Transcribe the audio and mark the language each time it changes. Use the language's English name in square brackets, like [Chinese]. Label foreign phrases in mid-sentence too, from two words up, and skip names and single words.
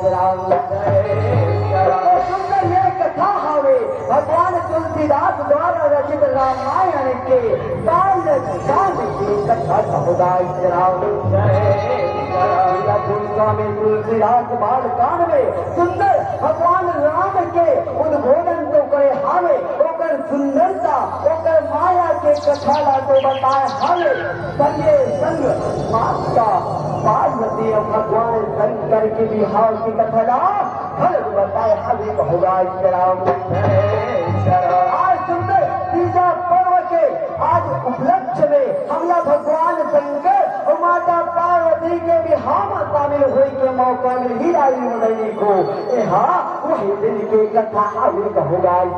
[Chhattisgarhi] सुंदर ये कथा हावे भगवान तुलसीदास द्वारा रचित रामायण के बाल कांड की कथा होगा स्वामी तुलसीदास बाल कांड में सुंदर भगवान राम के उद्बोधन तो करे हावे ओकर सुंदरता ओकर माया के कथा ला तो बताए हावे संगे संग माता पार्वती और भगवान शंकर के बिहार की कथा ला हर बताए हावे होगा आज सुंदर तीजा पर्व के आज उपलक्ष्य में हमला भगवान शंकर और माता पार्वती के बिहार में शामिल हुए के मौका मिल ही आई मुरली को हाँ वही दिन की कथा हावे होगा